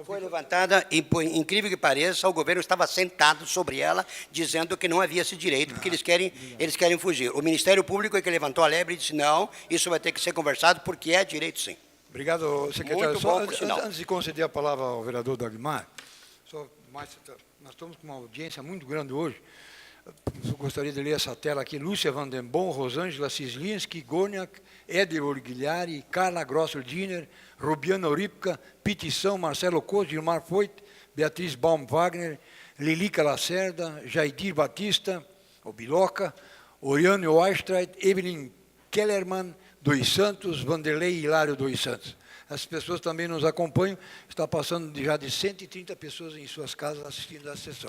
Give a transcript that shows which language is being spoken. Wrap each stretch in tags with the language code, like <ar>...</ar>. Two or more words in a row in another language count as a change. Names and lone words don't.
<pt>Foi levantada e, por incrível que pareça, o governo estava sentado sobre ela, dizendo que não havia esse direito, porque eles querem fugir. O Ministério Público é que levantou a lebre e disse, não, isso vai ter que ser conversado, porque é direito, sim. Obrigado, secretário. Muito Só bom, por sinal. antes de conceder a palavra ao vereador Dagmar, nós estamos com uma audiência muito grande hoje. Eu gostaria de ler essa tela aqui. Lúcia Vandenbom, Rosângela Cislinski, Gorniak, Éder Orguilhari, Carla Grosser-Diner, Rubiana Orípka, Petição, Marcelo Coz, Gilmar Foit, Beatriz Baum-Wagner, Lilica Lacerda, Jaidir Batista, o Biloca, Oriane Weistreit, Evelyn Kellerman, dos Santos, Vanderlei Hilário dos Santos. As pessoas também nos acompanham, está passando já de 130 pessoas em suas casas assistindo a sessão.</pt>